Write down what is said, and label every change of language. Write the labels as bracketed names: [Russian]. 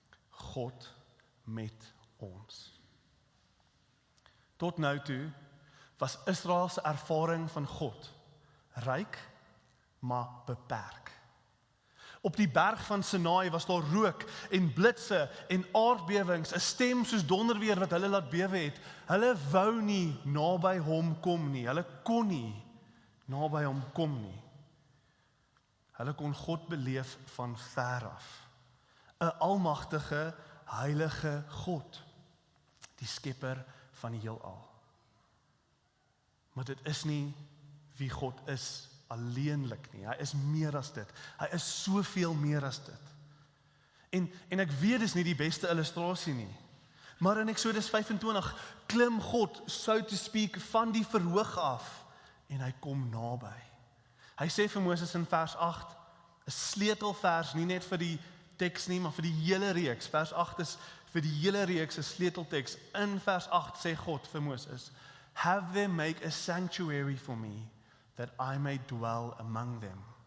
[Afrikaans] God met ons. Tot nou toe was Israel se ervaring van God ryk, maar beperk. Op die berg van Sinai was daar rook en blitse en aardbewings, 'n stem soos donderweer wat hulle laat bewe het. Hulle wou nie naby hom kom nie. Hulle kon nie naby hom kom nie. Hulle kon God beleef van ver af. 'n almagtige, heilige God, die skepper van die heelal. Maar dit is nie wie God is alleenlik nie. Hy is meer as dit. Hy is soveel meer as dit. En ek weet dis nie die beste illustrasie nie. Maar in Exodus 25 klim God, [English] so to speak, [Afrikaans] van die verhoog af en hy kom naby. Hy sê vir Moses in vers 8, 'n sleutelvers, nie net vir die teks nie, maar vir die hele reeks. Vers 8 is vir die hele reeks 'n sleutelteks. In vers 8 sê God vir Moses, [English] "Have them make a sanctuary for me, that I may dwell among them."